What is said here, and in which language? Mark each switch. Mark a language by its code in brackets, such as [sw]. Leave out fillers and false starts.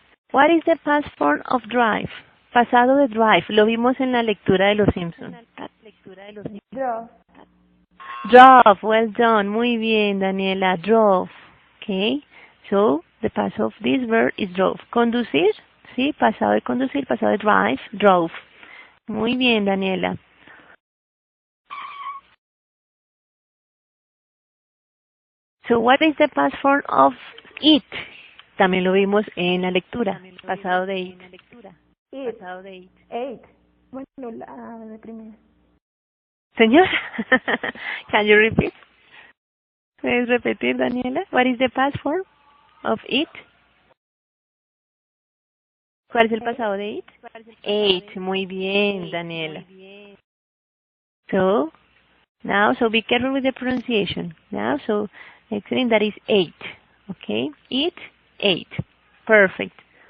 [en] What is the past form of drive? [es] Pasado de drive. Lo vimos en la lectura de Los Simpsons. [en] Drove. Drove. Well done. [es] Muy bien, [en] Daniela. Drove. Okay. So, the past of this verb is drove. [es] Conducir. Sí, pasado de conducir, pasado de drive. Drove. Muy bien, Daniela. [en] So, what is the past form of eat? [es] También lo vimos en la lectura. Pasado de eat. [en] Eat. Ate. [es] Bueno, la de primera. [en] Señor, can you repeat? [es] ¿Puedes repetir, Daniela? [en] What is the past form of eat? [es] ¿Cuál es el pasado de eat? Ate. Muy bien, Daniela. [en] So, now, so be careful with the pronunciation. Now, so, excellent, that is ate. Okay? Eat, ate. Perfect.